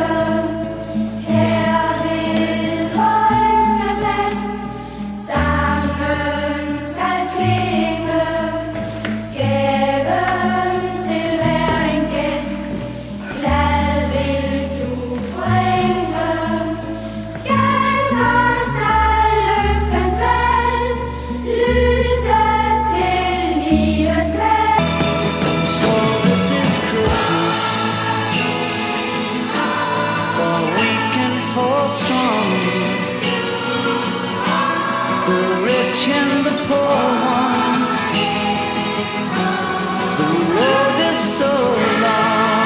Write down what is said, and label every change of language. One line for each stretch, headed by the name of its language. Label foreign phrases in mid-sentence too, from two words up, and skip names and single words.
Danish: Her ved vor ønskefest, sangen skal klinge, gaven til hver en gæst, glad vil du bringe. Skænk os al lykkens vel, lyse til livets vel.
English: So this is Christmas, for weak and for strong, the rich and the poor ones. The road is so long.